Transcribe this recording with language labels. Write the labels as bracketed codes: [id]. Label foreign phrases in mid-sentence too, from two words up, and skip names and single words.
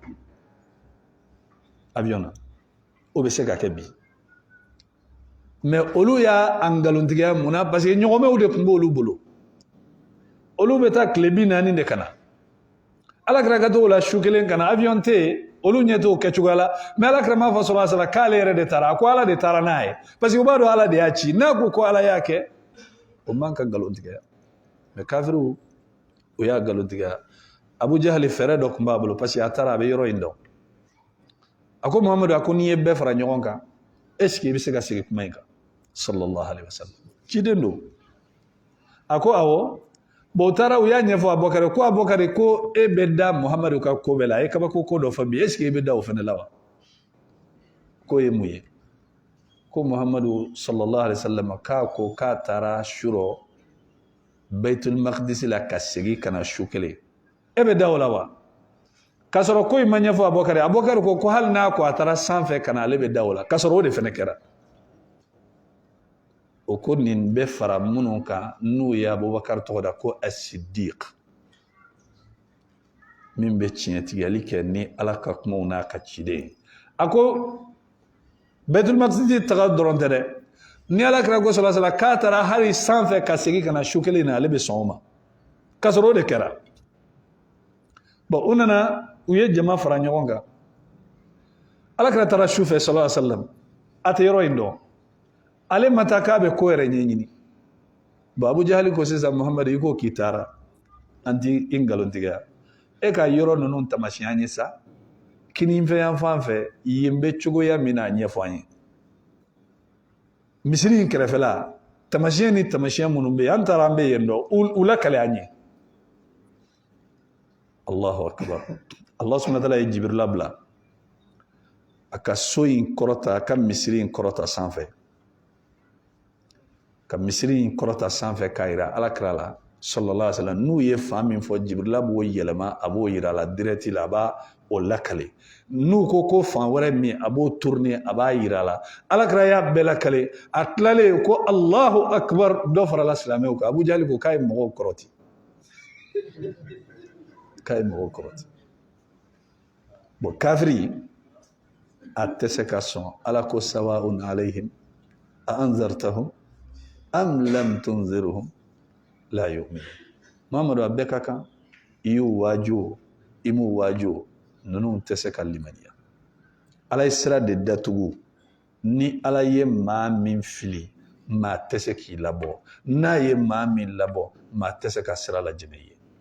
[bm] avion na o bɛ se ka kɛ bi mais olu y'a ngalontigiya mun na [fr] parce que [bm] ɲɔgɔnmɛw de tun b'olu bolo olu bɛ taa tile 40 de ka na Alakira ka t'o la su kelen ka na avion tɛ yen olu ɲɛ t'o kɛcogoya la mais Alakira m'a fɔ [ar] صلى الله عليه وسلم [bm] k'ale yɛrɛ de taara a ko Ala de taara n'a ye [fr] parce que [bm] u b'a dɔn Ala de y'a ci n'a ko Ala y'a kɛ o man ka ngalontigiya mais kafiriw o y'a ngalontigiya Abu Jahali fɛrɛ dɔ tun b'a bolo [fr] parce que [bm] a taara a bɛ yɔrɔ in dɔn a ko Muhamadu a ko n'i ye bɛɛ fara ɲɔgɔn kan [fr] est ce que [bm] i bɛ se ka segin kuma in kan [ar] صلى الله عليه وسلم [bm] ciden don a ko awɔ bon u taara u y'a ɲɛfɔ Abubakari ko Abubakari ko e bɛ da Muhamadu ka ko bɛɛ la a ye kabako ko dɔ fɔ bi [fr] est ce que [bm] i bɛ da o fana la wa ko ye mun ye ko Muhamadu [ar] صلى الله عليه وسلم [bm] k'a ko k'a taara surɔ Baitul Maqdis la ka segin ka na su kelen e bɛ da o la wa k'a sɔrɔ ko in ma ɲɛfɔ Abubakari Abubakari ko hali n'a ko a taara sanfɛ ka na ale bɛ da o la k'a sɔrɔ o de fana kɛra o ko nin bɛ fara minnu kan n'u ye Abubakari tɔgɔ da ko as-Siddiq min bɛ tiɲɛtigɛli kɛ ni Ala ka kumaw n'a ka ciden ye a ko Baitul Maqdis taga dɔrɔn tɛ dɛ ni Alakira ko [ar] صلى الله عليه وسلم [bm] k'a taara hali sanfɛ ka segin ka na su kelen na ale bɛ sɔn o ma k'a sɔrɔ o de kɛra bon u nana u ye jama fara ɲɔgɔn kan Alakira taara su fɛ [ar] صلى الله عليه وسلم [bm] a tɛ yɔrɔ in dɔn ale ma taa k'a bɛ ko yɛrɛ ɲɛɲini bon Abu Jahali ko sisan Muhamadu i ko k'i taara an t'i ngalontigiya e ka yɔrɔ ninnu tamasiyɛn an ye sa kinifɛn yan fan fɛ yen bɛ cogoya min na ɲɛfɔ an ye misiri in kɛrɛfɛla tamasiyɛn ni tamasiyɛn minnu bɛ yen an taara an bɛ yen dɔn u lakale an ye [ar] الله أكبر الله سبحانه وتعالى [bm] ye Jibrila bila a ka so in kɔrɔta a ka misiri in kɔrɔta sanfɛ ka misiri in kɔrɔta sanfɛ k'a jira Alakira la [ar] صلى الله عليه وسلم [bm] n'u ye fan min fɔ Jibrila b'o yɛlɛma a b'o jira a la direct la a b'a o lakale n'u ko fan wɛrɛ min a b'o tourner a b'a jira a la Alakira y'a bɛɛ lakale a tilalen ko [ar] الله أكبر [bm] dɔ farala silamɛw kan Abu Jahali ko k'a ye mɔgɔw kɔrɔti k'a ye mɔgɔw kɔrɔti bon kafiri a tɛ se ka sɔn Ala ko [ar] سواء عليهم أأنذرتهم أم لم تنذرهم لا يؤمنون [bm] Muhamadu a bɛɛ ka kan i y'u waaju o i m'u waaju o ninnu tɛ se ka limaniya Ala ye sira de datugu ni Ala ye maa min fili maa tɛ se k'i labɔ n'a ye maa min labɔ maa tɛ se ka sira lajɛnɛ i ye